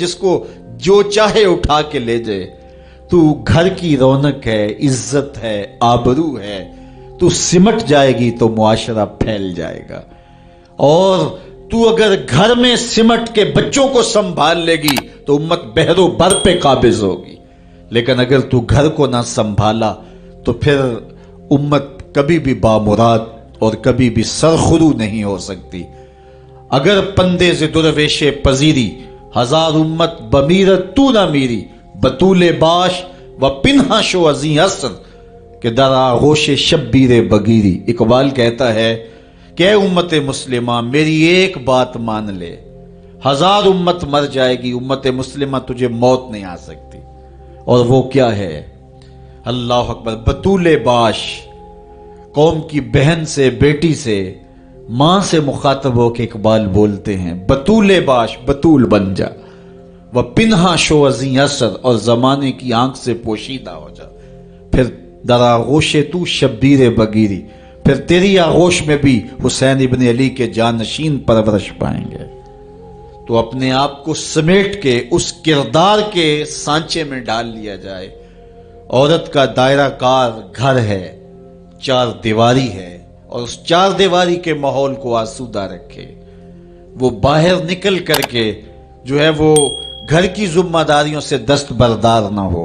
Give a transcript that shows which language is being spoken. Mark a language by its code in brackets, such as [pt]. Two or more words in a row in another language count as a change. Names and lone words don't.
[ur] جس کو جو چاہے اٹھا کے لے جائے، تو گھر کی رونق ہے، عزت ہے، آبرو ہے، تو سمٹ جائے گی تو معاشرہ پھیل جائے گا، اور تو اگر گھر میں سمٹ کے بچوں کو سنبھال لے گی تو امت بحر و بر پہ قابض ہوگی، لیکن اگر تو گھر کو نہ سنبھالا تو پھر امت کبھی بھی بامراد اور کبھی بھی سرخرو نہیں ہو سکتی۔ [fa] اگر پندے سے درویش پذیری، ہزار امت بمیرت تو نہ میری، بطول باش و پنہا شو ازیں اثر کہ در آغوش شبیر بگیری۔ [ur] اقبال کہتا ہے کہ اے امت مسلمہ میری ایک بات مان لے، ہزار امت مر جائے گی، امت مسلمہ تجھے موت نہیں آ سکتی، اور وہ کیا ہے؟ اللہ اکبر، [fa] بطول باش، [ur] قوم کی بہن سے، بیٹی سے، ماں سے مخاطب ہو کے اقبال بولتے ہیں [fa] بطول باش، [ur] بطول بن جا، وہ [fa] پنہا شو ازیں اثر، [ur] اور زمانے کی آنکھ سے پوشیدہ ہو جا، پھر [fa] در آغوش تو شبیر بگیری، [ur] پھر تیری آغوش میں بھی حسین ابن علی کے جانشین پرورش پائیں گے۔ تو اپنے آپ کو سمیٹ کے اس کردار کے سانچے میں ڈال لیا جائے، عورت کا دائرہ کار گھر ہے، چار دیواری ہے، اور اس چار دیواری کے ماحول کو آسودہ رکھے، وہ باہر نکل کر کے جو ہے وہ گھر کی ذمہ داریوں سے دستبردار نہ ہو۔